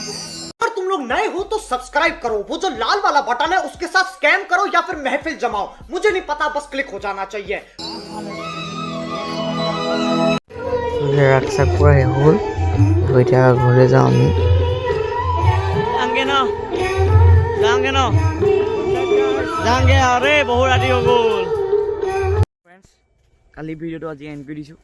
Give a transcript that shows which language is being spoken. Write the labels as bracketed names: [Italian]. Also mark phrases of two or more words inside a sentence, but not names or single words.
[Hindi] अगर तुम लोग नए हो तो सब्सक्राइब करो वो जो लाल वाला बटन है उसके साथ स्कैम करो या फिर महफिल जमाओ मुझे नहीं पता बस क्लिक हो जाना चाहिए [Assamese] ৰাস্তা পুৰা শেষ হ'ল এতিয়া ঘৰলৈ যাওঁ আমি যাওঁগে আৰে বহু ৰাতি হৈ গ'ল কালি ভিডিঅ'টো আজি এণ্ড কৰি দিছোঁ